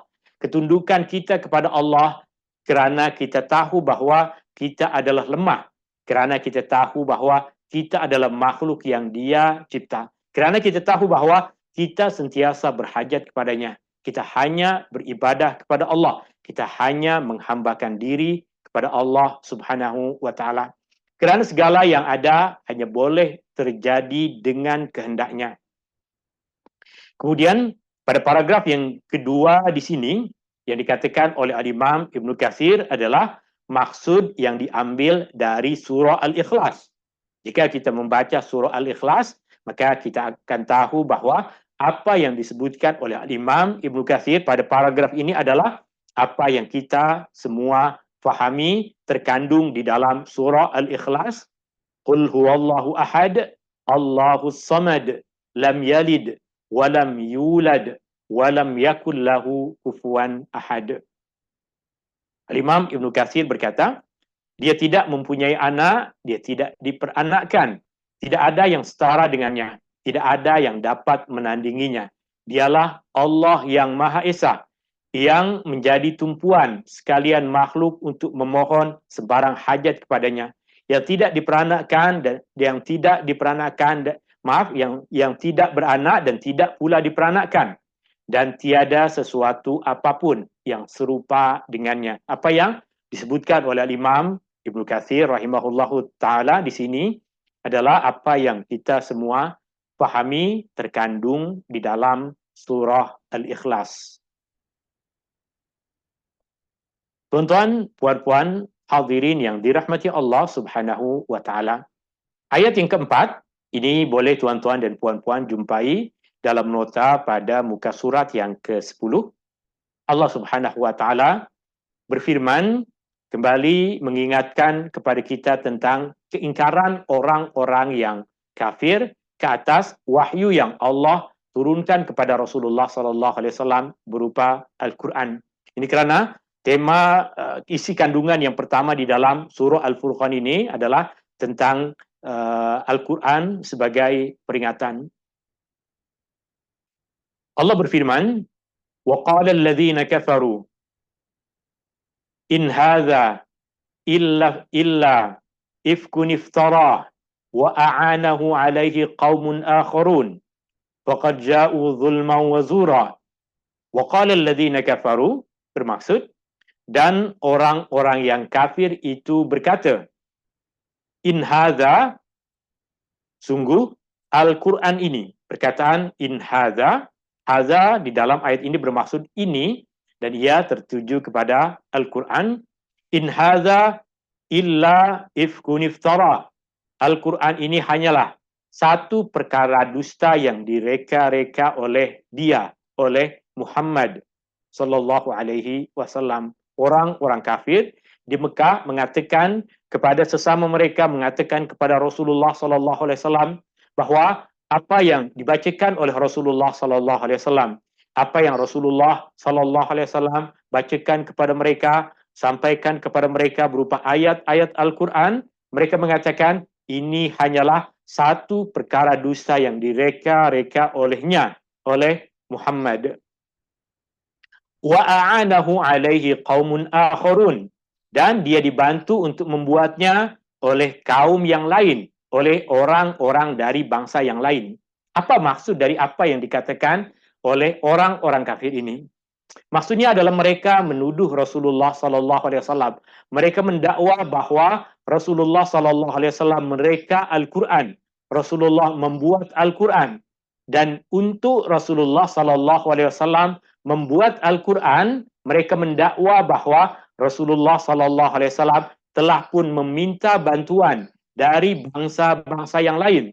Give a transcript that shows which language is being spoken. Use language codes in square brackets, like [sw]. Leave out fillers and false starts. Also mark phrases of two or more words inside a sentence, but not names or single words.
[ms] Ketundukan kita kepada Allah kerana kita tahu bahawa kita adalah lemah. Kerana kita tahu bahawa kita adalah makhluk yang Dia cipta. Kerana kita tahu bahawa kita sentiasa berhajat kepadanya. Kita hanya beribadah kepada Allah. Kita hanya menghambakan diri kepada Allah [ar] سبحانه وتعالى. [ms] Kerana segala yang ada hanya boleh terjadi dengan kehendaknya. Kemudian pada paragraf yang kedua di sini yang dikatakan oleh Al-Imam Ibn Katsir adalah maksud yang diambil dari surah Al-Ikhlas. Jika kita membaca surah Al-Ikhlas, maka kita akan tahu bahawa apa yang disebutkan oleh Al-Imam Ibn Katsir pada paragraf ini adalah apa yang kita semua fahami terkandung di dalam surah Al-Ikhlas. [ar] قل هو الله أحد، الله الصمد، لم يلد ولم يولد ولم يكن له كفوا أحد. [ms] Al-Imam Ibn Katsir berkata, dia tidak mempunyai anak, dia tidak diperanakkan, tidak ada yang setara dengannya, tidak ada yang dapat menandinginya. Dialah Allah yang Maha Esa, yang menjadi tumpuan sekalian makhluk untuk memohon sebarang hajat kepadanya, yang tidak diperanakan dan yang tidak diperanakan, yang tidak beranak dan tidak pula diperanakkan, dan tiada sesuatu apapun yang serupa dengannya. Apa yang disebutkan oleh Imam Ibnu Katsir [ar] رحمه الله تعالى [ms] di sini adalah apa yang kita semua pahami terkandung di dalam surah Al-Ikhlas. Tuan-tuan, puan-puan, hadirin yang dirahmati Allah [ar] سبحانه وتعالى. [ms] Ayat yang keempat, ini boleh tuan-tuan dan puan-puan jumpai dalam nota pada muka surat yang ke-10. Allah [ar] سبحانه وتعالى [ms] berfirman kembali mengingatkan kepada kita tentang keingkaran orang-orang yang kafir ke atas wahyu yang Allah turunkan kepada Rasulullah [ar] صلى الله عليه وسلم [ms] berupa Al-Qur'an. Ini kerana tema isi kandungan yang pertama di dalam surah Al-Furqan ini adalah tentang Al-Quran sebagai peringatan. Allah berfirman, [ar] وَقَالَ الَّذِينَ كَفَرُوا إِنْ هَذَا إِلَّا إِفْكٌ افْتَرَاهُ وَأَعَانَهُ عَلَيْهِ قَوْمٌ آخَرُونَ فَقَدْ جَاءُوا ظُلْمًا وَزُورًا. وَقَالَ الَّذِينَ كَفَرُوا [ms] bermaksud, dan orang-orang yang kafir itu berkata, [ar] إن هذا, [ms] sungguh Al-Quran ini. Perkataan [ar] إن هذا, [ms] hadza di dalam ayat ini bermaksud ini, dan ia tertuju kepada Al-Quran. [ar] إن هذا إلا إفك افتراه. [ms] Al-Quran ini hanyalah satu perkara dusta yang direka-reka oleh dia, oleh Muhammad [ar] صلى الله عليه وسلم. [ms] Orang-orang kafir di Mekah mengatakan kepada sesama mereka, mengatakan kepada Rasulullah [ar] صلى الله عليه وسلم [ms] bahawa apa yang dibacakan oleh Rasulullah [ar] صلى الله عليه وسلم, [ms] apa yang Rasulullah [ar] صلى الله عليه وسلم [ms] bacakan kepada mereka, sampaikan kepada mereka berupa ayat-ayat Al-Quran, mereka mengatakan ini hanyalah satu perkara dusta yang direka-reka olehnya, oleh Muhammad. [ar] وأعانه عليه قوم آخرون, [ms] dan dia dibantu untuk membuatnya oleh kaum yang lain, oleh orang-orang dari bangsa yang lain. Apa maksud dari apa yang dikatakan oleh orang-orang kafir ini? Maksudnya adalah mereka menuduh Rasulullah [ar] صلى الله عليه وسلم. [ms] Mereka mendakwa bahawa Rasulullah [ar] صلى الله عليه وسلم [ms] mereka Al-Quran. Rasulullah membuat Al-Quran, dan untuk Rasulullah [ar] صلى الله عليه وسلم [ms] membuat Al-Quran, mereka mendakwa bahawa Rasulullah [ar] صلى الله عليه وسلم [ms] telah pun meminta bantuan dari bangsa-bangsa yang lain.